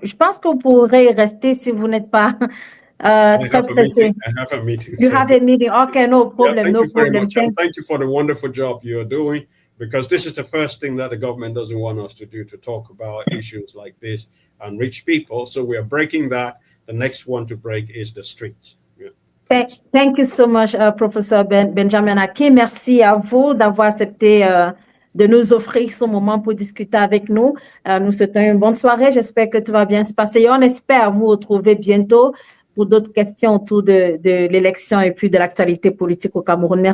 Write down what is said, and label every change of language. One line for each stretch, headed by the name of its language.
French: Je pense que vous pourrez rester si vous n'êtes pas très pressé.
English: I have a meeting. You have a meeting. Okay, no problem. Yeah, thank No you very problem. much. And thank you for the wonderful job you're doing, because this is the first thing that the government doesn't want us to do, to talk about issues like this and reach people. So we are breaking that. The next one to break is the streets. Thank you so much, Professor Benjamin Aké.
French: Merci à vous d'avoir accepté de nous offrir ce moment pour discuter avec nous. Nous souhaitons une bonne soirée. J'espère que tout va bien se passer. Et on espère vous retrouver bientôt pour d'autres questions autour de l'élection et puis de l'actualité politique au Cameroun.